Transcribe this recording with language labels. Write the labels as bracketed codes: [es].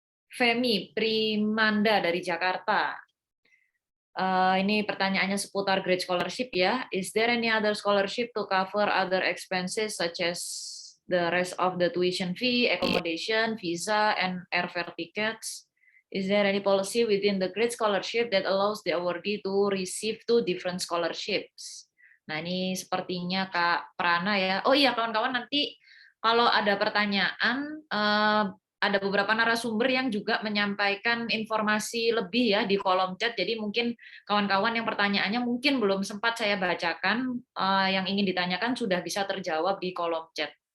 [id] Femi Primanda dari Jakarta. Ini pertanyaannya seputar grade scholarship ya. [en] Is there any other scholarship to cover other expenses such as the rest of the tuition fee, accommodation, visa, and airfare tickets? Is there any policy within the grade scholarship that allows the awardee to receive 2 different scholarships? [id] Nah, ini sepertinya Kak Prana ya. Oh iya, kawan-kawan, nanti kalau ada pertanyaan, ada beberapa narasumber yang juga menyampaikan informasi lebih ya di kolom chat. Jadi mungkin kawan-kawan yang pertanyaannya mungkin belum sempat saya bacakan, yang ingin ditanyakan sudah bisa terjawab di kolom chat.